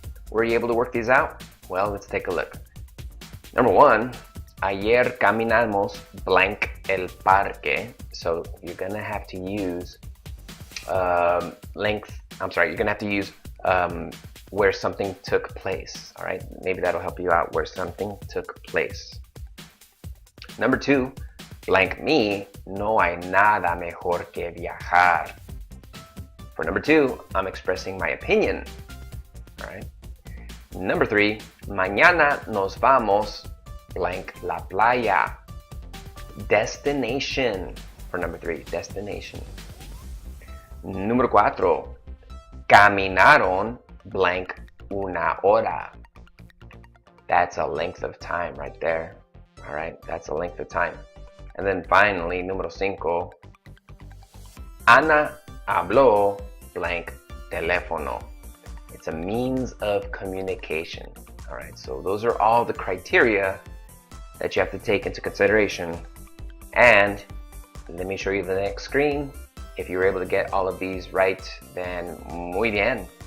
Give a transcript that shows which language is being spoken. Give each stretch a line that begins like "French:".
English: Were you able to work these out? Well, let's take a look. Number 1,
Spanish: ayer caminamos
English: blank
Spanish: el parque.
English: So you're gonna have to use you're gonna have to use where something took place. All right, maybe that'll help you out, where something took place. Number 2, blank
Spanish: me, no hay nada mejor que viajar.
English: For number 2, I'm expressing my opinion. All right. Number 3,
Spanish: mañana nos vamos
English: blank
Spanish: la playa.
English: Destination. For number 3, destination.
Spanish: Número 4, caminaron
English: blank
Spanish: una hora.
English: That's a length of time right there. All right, that's a length of time. And then finally,
Spanish: número 5, Ana habló
English: blank
Spanish: teléfono.
English: It's a means of communication. All right, so those are all the criteria that you have to take into consideration. And let me show you the next screen. If you were able to get all of these right, then
Spanish: muy bien.